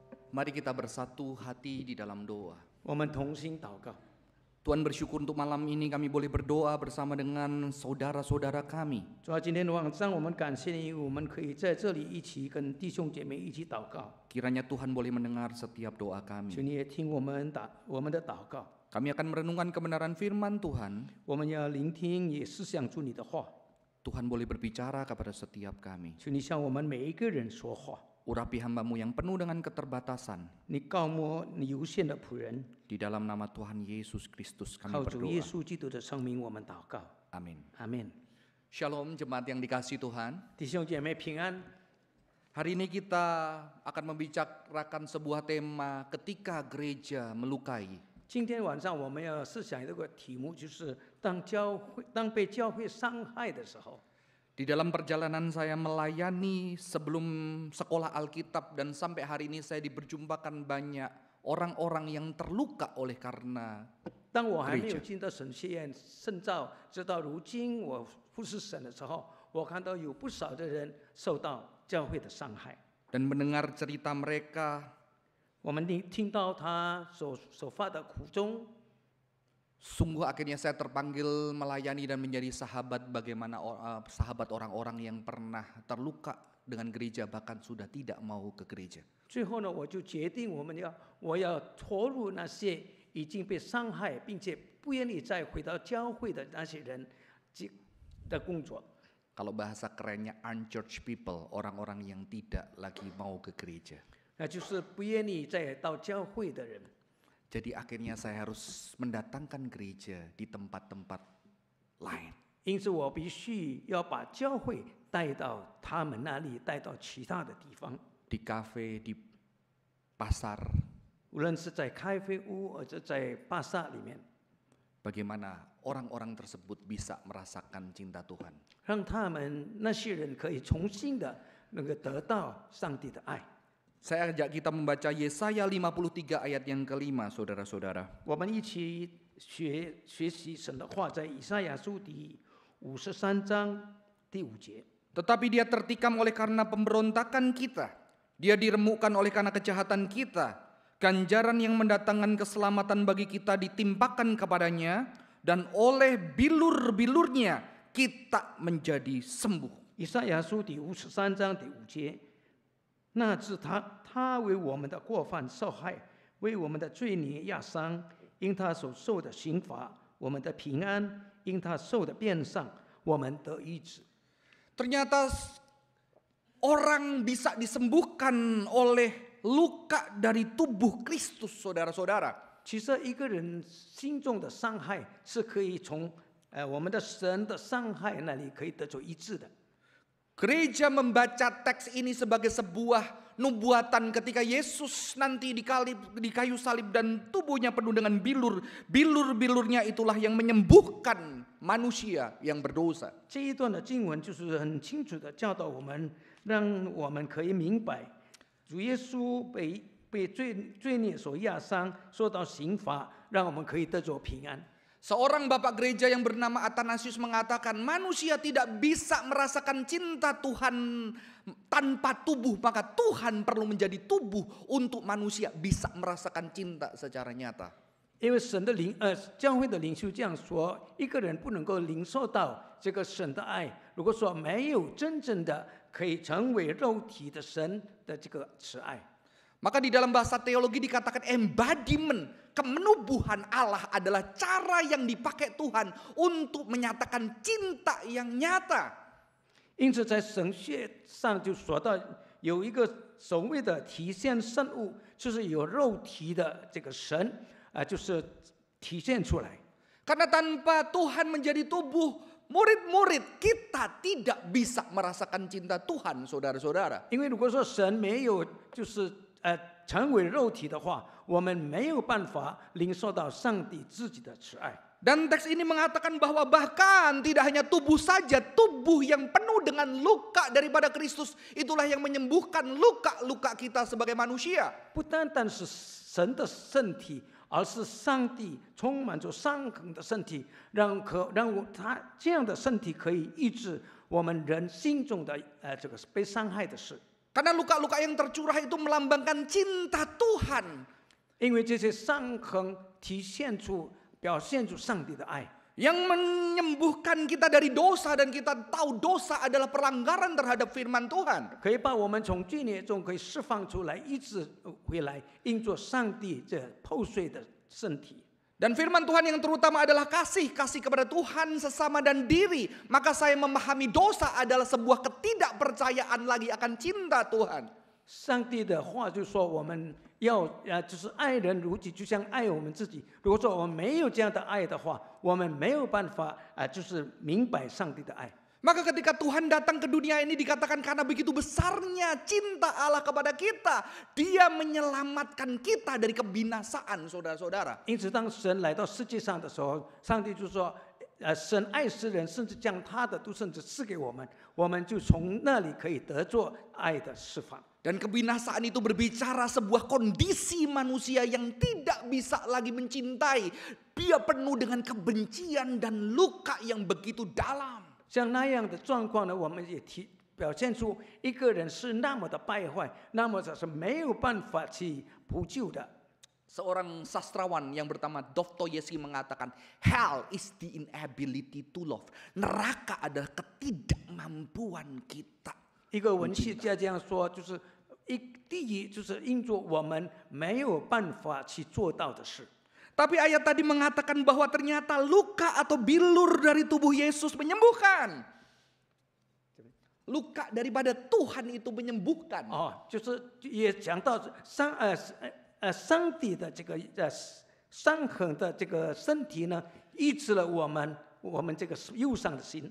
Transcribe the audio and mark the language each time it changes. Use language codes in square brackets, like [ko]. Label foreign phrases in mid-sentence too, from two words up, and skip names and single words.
[id] Mari kita bersatu hati di dalam doa. [zh] 我们同心祷告。 [id] Tuhan bersyukur untuk malam ini kami boleh berdoa bersama dengan saudara-saudara kami. [zh] 主要今天晚上我们感谢你，我们可以在这里一起跟弟兄姐妹一起祷告。 [id] Kiranya Tuhan boleh mendengar setiap doa [zh] 求 [id] kami. [zh] 你也听我们的祷告。 [id] Kami akan merenungkan kebenaran firman Tuhan. [zh] 我们要聆听，也思想主你的话。 [id] Tuhan boleh berbicara kepada setiap kami. [zh] 求你向我们每一个人说话。 [id] Urapi hamba-Mu yang penuh dengan keterbatasan. [zh] 你告摸你有限的仆人， [id] Di dalam nama Tuhan Yesus Kristus kami [zh] 靠主耶 [id] berdoa. [zh] 稣基督的圣名，我们祷告。 [id] Amin. [zh] 阿门。 [id] Shalom jemaat yang dikasihi Tuhan. [zh] 弟兄姐妹平安。 [id] Hari ini kita akan membicarakan sebuah tema ketika gereja melukai. [zh] 今天晚上我们要思想这个题目，就是当被教会伤害的时候。 [id] Di dalam perjalanan saya melayani sebelum sekolah Alkitab dan sampai hari ini saya diperjumpakan banyak orang-orang yang terluka oleh karena [zh] 当我还没有进到神学院深造，直到如今我服侍神的时候，我看到有不少的人受到教会的伤害。 [id] dan mendengar cerita mereka. [zh] 我们听到他所发的苦衷， [id] Sungguh akhirnya saya terpanggil melayani dan menjadi sahabat bagaimana sahabat orang-orang yang pernah terluka dengan gereja bahkan sudah tidak mau ke gereja. [zh] 最后呢，我就决定我要投入那些已经被伤害并且不愿意再回到教会的那些人的工作。 [id] Kalau bahasa kerennya [en] unchurched people, [id] orang-orang yang tidak lagi mau ke gereja. [zh] 那就是不愿意再到教会的人。 [id] Jadi akhirnya saya harus mendatangkan gereja di tempat-tempat lain. [zh] 因此，我必须要把教会带到他们那里，带到其他的地方。 [id] Di kafe, di pasar, [zh] 无论是在咖啡屋，或者在巴萨里面， [id] bagaimana orang-orang tersebut bisa merasakan cinta Tuhan. [zh] 让他们那些人可以重新的得到上帝的爱。 [id] Saya ajak kita membaca Yesaya 53 ayat yang kelima, saudara-saudara. [zh] 我们一起学习神的话，在以赛亚书第53章第5节。 [id] Tetapi dia tertikam oleh karena pemberontakan kita. Dia diremukkan oleh karena kejahatan kita. Ganjaran yang mendatangkan keselamatan bagi kita ditimpakan kepadanya. Dan oleh bilur-bilurnya kita menjadi sembuh. [zh] 以赛亚书第53章第5节。那是他为我们的过犯受害，为我们的罪孽压伤，因他所受的刑罚，我们的平安；因他受的鞭伤，我们得医治。 [id] Ternyata orang bisa disembuhkan oleh luka dari tubuh Kristus, saudara-saudara. [zh] 其实一个人心中的伤害是可以从我们的神的伤害那里可以得到医治的。 [id] Gereja membaca teks ini sebagai sebuah nubuatan ketika Yesus nanti di kayu salib dan tubuhnya penuh dengan bilur. Bilur-bilurnya itulah yang menyembuhkan manusia yang berdosa. [zh] 这一段的经文就是很清楚的教导我们，让我们可以明白，主耶稣被罪孽所压伤，受到刑罚，让我们可以得着平安。 [id] Seorang bapak gereja yang bernama Athanasius mengatakan manusia tidak bisa merasakan cinta Tuhan tanpa tubuh. Maka Tuhan perlu menjadi tubuh untuk manusia bisa merasakan cinta secara nyata. [zh] 因为教会的领袖这样说，一个人不能够领受到这个神的爱，如果说没有真正的可以成为肉体的神的这个慈爱。 [id] Maka di dalam bahasa teologi dikatakan embodiment, kemenubuhan Allah adalah cara yang dipakai Tuhan untuk menyatakan cinta yang nyata. [zh] 因此在神学上就说到有一个所谓的体现圣物，就是有肉体的这个神就是体现出来。 [id] Karena tanpa Tuhan menjadi tubuh, murid-murid kita tidak bisa merasakan cinta Tuhan, saudara-saudara. [zh] 因为如果说神没有成为肉体的话，我们没有办法领受到上帝自己的慈爱。 [id] Dan teks ini mengatakan bahwa bahkan tidak hanya tubuh saja, tubuh yang penuh dengan luka daripada Kristus itulah yang menyembuhkan luka-luka kita sebagai manusia. [zh] 不单单是神的身体，而是上帝充满着伤痕的身体，让他这样的身体可以医治我们人心中的这个被伤害的事。 [id] Karena luka-luka yang tercurah itu melambangkan cinta Tuhan [zh] 因为这些伤痕表现出上帝的爱， [id] yang menyembuhkan kita dari dosa dan kita tahu dosa adalah pelanggaran terhadap firman Tuhan. [zh] 可以把我们从罪孽中可以释放出来，医治回来，因着上帝这破碎的身体。 [id] Dan firman Tuhan yang terutama adalah kasih kepada Tuhan, sesama dan diri. Maka saya memahami dosa adalah sebuah ketidakpercayaan lagi akan cinta Tuhan. [zh] 上帝的话就说我们要就是爱人如己，就像爱我们自己。如果说我们没有这样的爱的话，我们没有办法就是明白上帝的爱。 [id] Maka ketika Tuhan datang ke dunia ini dikatakan karena begitu besarnya cinta Allah kepada kita, Dia menyelamatkan kita dari kebinasaan, saudara-saudara. [zh] 因此，当神来到世界上的时候，上帝就说：“神爱世人，甚至将他的独生子赐给我们，我们就从那里可以得着爱的释放。” [id] Dan kebinasaan itu berbicara sebuah kondisi manusia yang tidak bisa lagi mencintai. Dia penuh dengan kebencian dan luka yang begitu dalam. [zh] 像那样的状况呢，我们也表现出一个人是那么的败坏，那么是没有办法去补救的。 [id] Seorang sastrawan yang bernama Dostoyevsky mengatakan, [en] hell is the inability to love. [id] Neraka adalah ketidakmampuan kita. [zh] 一个文学家这样说，就是第一就是因着我们没有办法去做到的事。 [id] Tapi ayat tadi mengatakan bahwa ternyata luka atau bilur dari tubuh Yesus menyembuhkan. Luka daripada Tuhan itu menyembuhkan. [zh] 就是也讲到上帝的这个伤痕的这个身体呢，医治了我们这个忧伤的心。